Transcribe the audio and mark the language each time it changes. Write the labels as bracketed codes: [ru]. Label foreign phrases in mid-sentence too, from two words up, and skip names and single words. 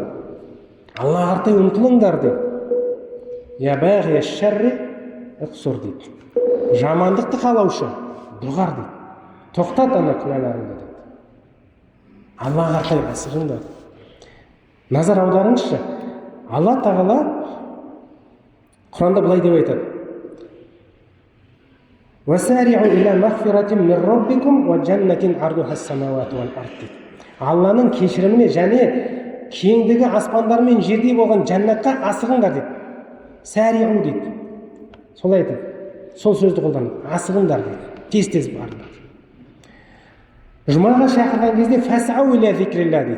[kk] Аллаға қарай ұмтылыңдар дейді. [ar] يا باغي الشر أقصر [kk] дейді. Жамандықты қалаушы доғар дейді. Тоқтат ана күнәларыңды дейді. Аллаға қарай асығыңдар. Назар аударыңызшы, Алла тағала Құранда былай деп айтады: [ar] وَسَارِعُوا إِلَى مَغْفِرَةٍ مِّن رَّبِّكُمْ وَجَنَّةٍ عَرْضُهَا السَّمَاوَاتُ وَالْأَرْضُ. [kk] Алланың кешіріміне және кеңдігі аспандар мен жердей болған жәннатқа асығыңдар дейді. Сәриғу дейді. Солай айтады. Сол сөзді қолданып, асығыңдар дейді. Тез-тез барыңдар. Жұмаға шақырған кезде [ar] فاسعوا إلى ذكر الله [kk] дейді.